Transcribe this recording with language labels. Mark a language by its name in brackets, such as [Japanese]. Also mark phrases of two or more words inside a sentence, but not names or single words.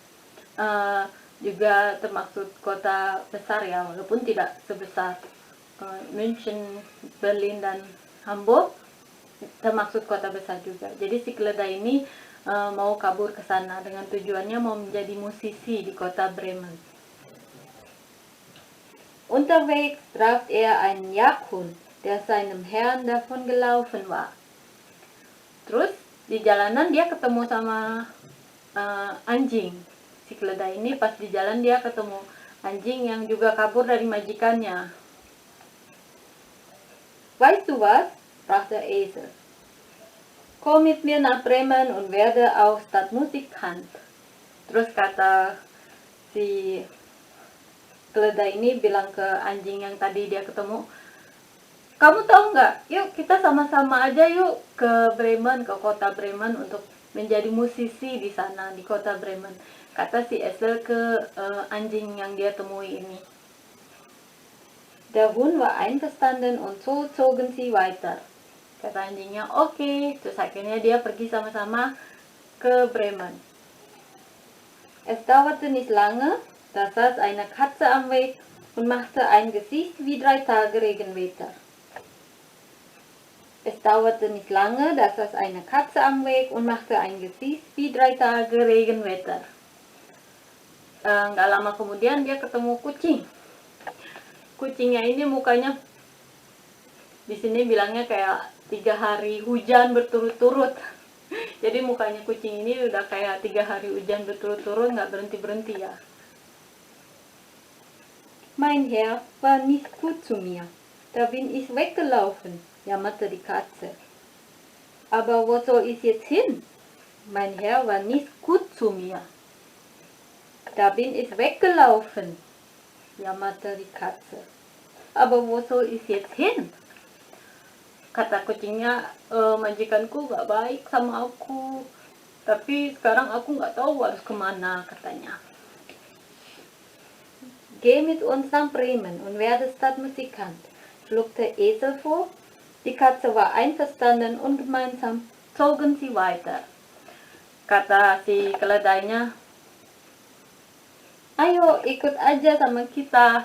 [Indonesian] Juga termaksud kota besar ya, walaupun tidak sebesar München, Berlin, dan Hamburg, termaksud kota besar juga. Jadi si keledai ini mau kabur ke sana dengan tujuannya mau menjadi musisi di kota Bremen. [German] Unterwegs traf er einen Jagdhund, der seinem Herrn davon gelaufen war. [Indonesian] Terus di jalanan dia ketemu sama anjing. Si keledai ini pas di jalan dia ketemu anjing yang juga kabur dari majikannya. [German] Weißt du was? Sprach der Esel. Komm mit mir nach Bremen und werde auch Stadtmusikant. [Indonesian] Terus kata si keledai ini bilang ke anjing yang tadi dia ketemu, kamu tahu nggak? Yuk kita sama-sama aja yuk ke Bremen, ke kota Bremen untuk menjadi musisi di sana di kota Bremen. Kata si Esel ke anjing yang dia temui ini. [German] Der Hund war einverstanden und so zogen sie weiter. [Indonesian] Kata anjingnya oke. Terus akhirnya dia pergi sama-sama ke Bremen. [German] Es dauerte nicht lange, da saß eine Katze am Weg und machte ein Gesicht wie 3 Tage Regenwetter. Es dauerte nicht lange, da saß eine Katze am Weg und machte ein Gesicht wie 3 Tage Regenwetter. [Indonesian] Nggak lama kemudian dia ketemu kucing. Kucingnya ini mukanya di sini bilangnya kayak 3 hari hujan berturut-turut. Jadi mukanya kucing ini udah kayak 3 hari hujan berturut-turut, nggak berhenti-berhenti ya. [German] Mein Herr war nicht gut zu mir. Da bin ich weggelaufen, jammerte die Katze. Aber wo soll ich jetzt hin? Mein Herr war nicht gut zu mir. Da bin ich weggelaufen, jammerte die Katze. Aber wo soll ich jetzt hin? [Indonesian] Kata kucingnya, majikanku gak baik sama aku, tapi sekarang aku gak tahu harus kemana, katanya. [German] Geh mit uns nach Bremen und werde Stadtmusikant, schlug der Esel vor. Die Katze war einverstanden und gemeinsam zogen sie weiter. [Indonesian] Kata si keledainya, ayo ikut aja sama kita.